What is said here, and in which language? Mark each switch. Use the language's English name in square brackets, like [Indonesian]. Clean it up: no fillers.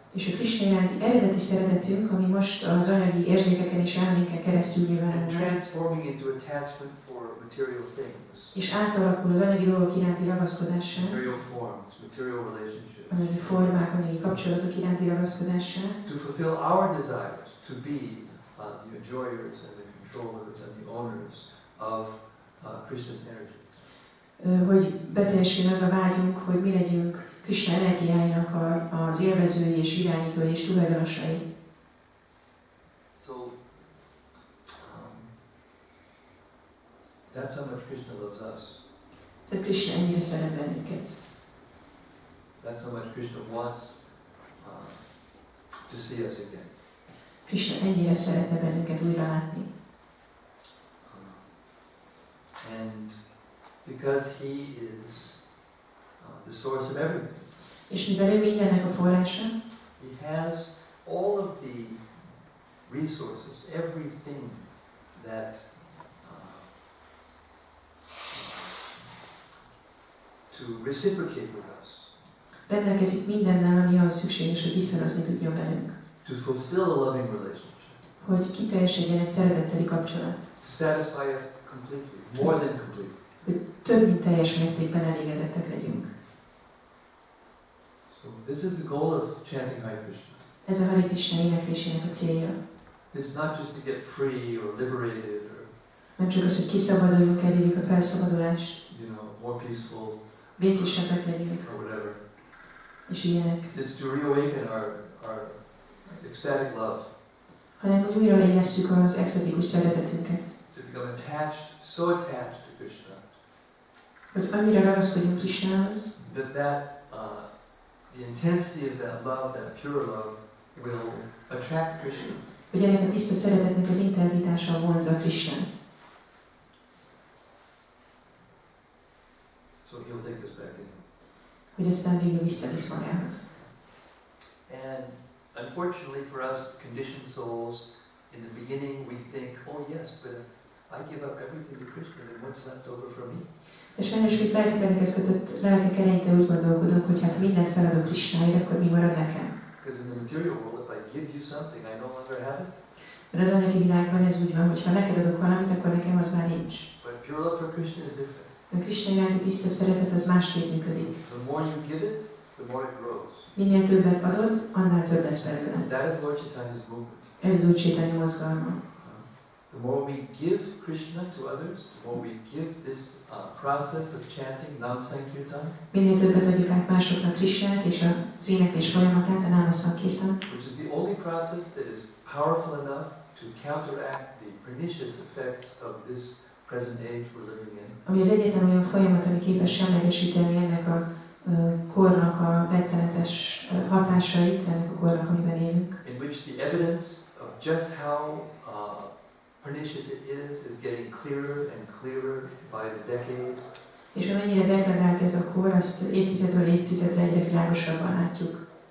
[Hungarian] És a Krishna iránti eredeti szeretetünk, ami most az anyagi érzékeken és elménken keresztül nyilvánul meg, [English] Transforming into attachment for material things. [Hungarian] és átalakul az anyagi dolgok iránti ragaszkodássá, [English] Material forms, material relationships. [Hungarian] anyagi formák, anyagi kapcsolatok iránti ragaszkodássá, [English] To fulfill our desires, to be the enjoyers and the controllers and the owners of Krishna's energy. [Hungarian] Hogy beteljesüljön az a vágyunk, hogy mi legyünk Krishna energiáinak az élvezői és irányítói és tulajdonosai. [English] So that's how much Krishna loves us. [Hungarian] Tehát Krishna ennyire szeret bennünket. [English] That's how much Krishna wants to see us again. [Hungarian] Krishna ennyire szeretne bennünket újra látni. [English] And because he is the source of everything, [Hungarian] És mivel ő mindennek a forrása, [English] he has all of the resources, everything that to reciprocate with us. [Hungarian] rendelkezik mindennel, ami ahhoz szükséges, hogy viszorozni tudjon velünk. [English] To fulfill a loving relationship. [Hungarian] Hogy kiteljesedjen egy szeretetteli kapcsolat. [English] To satisfy us completely, more than completely. [Hungarian] Hogy több mint teljes mértékben elégedettek legyünk. [English] So this is the goal of chanting Hare Krishna. [Hungarian] Ez a Hare Krishna éneklésének a célja. [English] It's not just to get free or liberated or, [Hungarian] Nem csak az, hogy kiszabaduljunk, elérjük a felszabadulást, [English] more peaceful [Hungarian] békésebbek legyünk, [English] or whatever. [Hungarian] és ilyenek. [English] It's to reawaken our ecstatic love. [Hungarian] Hanem, hogy újra élesszük az extatikus szeretetünket. [English] To become attached, so attached to Krishna. [Hungarian] Hogy annyira ragaszkodjunk Krishnához, [English] That the intensity of that love, that pure love, will attract Krishna. [Hungarian] hogy ennek a tiszta szeretetnek az intenzitása vonzza Krishnát. [English] So he'll take us back to him. [Hungarian] Hogy aztán végül visszavisz magához. [English] And unfortunately for us conditioned souls, in the beginning we think, oh yes, but if I give up everything to Krishna, then what's left over for me? [Hungarian] De sajnos mi feltételekhez kötött lelkek eleinte úgy gondolkodunk, hogy hát mindent feladok Krishnáért, akkor mi marad nekem? [English] Because in the material world, if I give you something, I no longer have it. [Hungarian] Mert az anyagi világban ez úgy van, hogy ha neked adok valamit, akkor nekem az már nincs. [English] But pure love for Krishna is different. [Hungarian] De Krishna iránti tiszta szeretet az másképp működik. [English] The more you give it, the more it grows. [Hungarian] Minél többet adod, annál több lesz belőle. [English] That is Lord Chaitanya's movement. [Hungarian] Ez az Úr Chaitanya mozgalma. [English] The more we give Krishna to others, the more we give this process of chanting Nam Sankirtan, [Hungarian] Minél többet adjuk át másoknak Krishnát és az éneklés folyamatát, a Náma Sankirtan, [English] which is the only process that is powerful enough to counteract the pernicious effects of this present age we're living in. [Hungarian] ami az egyetlen olyan folyamat, ami képes semlegesíteni ennek a kornak a rettenetes hatásait, ennek a kornak, amiben élünk. [English] In which the evidence of just how pernicious it is getting clearer and clearer by the decade. [Hungarian] És amennyire degradált ez a kor, azt évtizedről évtizedre egyre világosabban látjuk.